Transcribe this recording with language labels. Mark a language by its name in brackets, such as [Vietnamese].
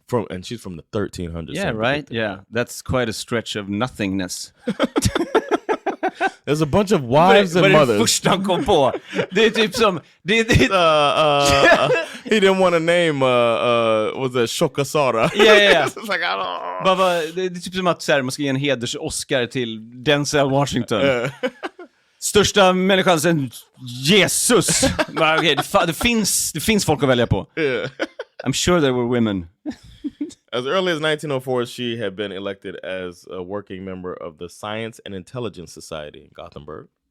[English] And she's from the 1300s. Yeah, right? Yeah, that's quite a stretch of nothingness. There's a bunch of wives and mothers. [Swedish] Det första han kom på. Det är typ som... [English] He didn't want to name, was it Shokasara? Yeah. It's like, I don't... [Swedish] Det är typ som att så här, man ska ge en heders-Oscar till Denzel Washington. Största människan sen Jesus. Okay, det finns folk att välja på. [English] Yeah. I'm sure there were women. As early as 1904, she had been elected as a working member of the Science and Intelligence Society in Gothenburg.